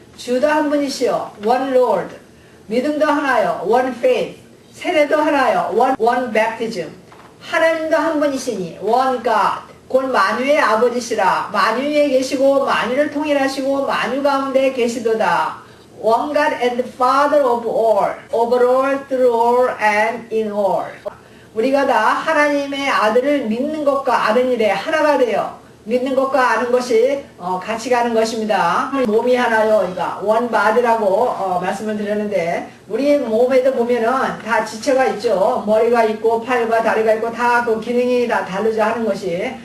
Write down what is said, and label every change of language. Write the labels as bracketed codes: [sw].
[ko] 주도 한 분이시요 [en] one Lord, [ko] 믿음도 하나요 [en] one faith, [ko] 세례도 하나요 [en] one baptism, [ko] 하나님도 한 분이시니 [en] one God, [ko] 곧 만유의 아버지시라. 만유 위에 계시고 만유를 통일하시고 만유 가운데 계시도다. [en] One God and the Father of all, over all, through all, and in all. [ko] 우리가 다 하나님의 아들을 믿는 것과 아는 일에 하나가 되어 믿는 것과 아는 것이 같이 가는 것입니다. 몸이 하나요. 그러니까 one body라고 말씀을 드렸는데 우리 몸에도 보면은 다 지체가 있죠. 머리가 있고 팔과 다리가 있고 다 그 기능이 다 다르죠 하는 것이.